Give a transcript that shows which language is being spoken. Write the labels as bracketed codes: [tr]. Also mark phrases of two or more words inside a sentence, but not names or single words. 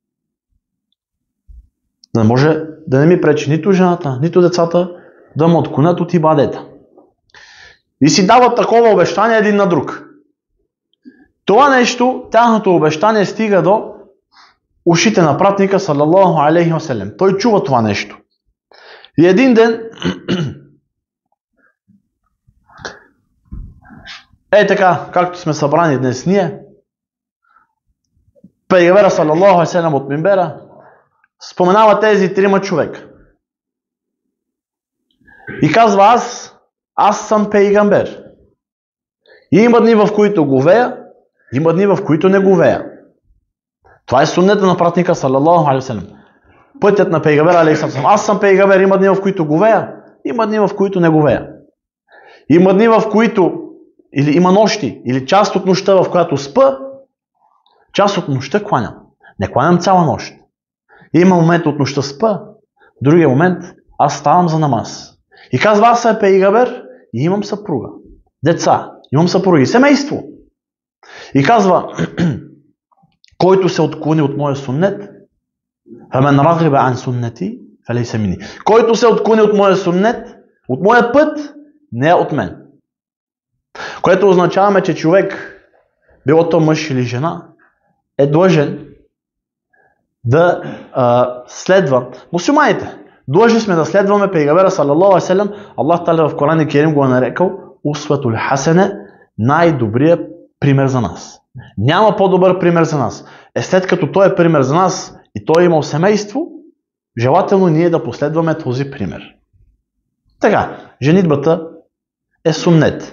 [bg] Да може да не ми пречи нито жената, нито децата да му отклонят от ибадета. И си дават такова обещание един на друг. Това нещо, тяхното обещание стига до ушите на пратника, [ar] صلى الله عليه وسلم. [bg] Той чува това нещо. И един ден, така, както сме събрани днес ние, пейгамбера, [ar] صلى الله عليه وسلم, [bg] от минбера, споменава тези трима човека. И казва, аз съм пейгамбер. И има дни, в които говея, има дни, в които не говея. Това е суннета на пратника [ar] صلى الله عليه وسلم. [bg] Пътят на пейгамбера [ar] عليه وسلم. [bg] Аз съм пейгамбер, има дни, в които говея, има дни, в които не говея. Има дни, в които или има нощи, или част от нощта, в която спа, част от нощта кланям. Не кланям цяла нощ. Има момент от нощта спа, другия момент аз ставам за намаз. И казва, аз съм пейгамбер и имам съпруга. Деца, имам съпруги, семейство. И казва, който се отклони от моя суннет, [ar] فمن رغب عن سنتي فليس مني. [bg] Който се отклони от моя суннет, от моя път, не е от мен. Което означава, че човек, било то мъж или жена, е длъжен да следва мусулманите. Длъжни сме да следваме пейгамбера [ar] صلى الله عليه وسلم. [bg] Аллах та'аля в Коран Керим го е нарекал [ar] أسوة حسنة, [bg] най-добрият пример за нас. Няма по-добър пример за нас. След като той е пример за нас и той е имал семейство, желателно ние да последваме този пример. Така, женитбата е суннет.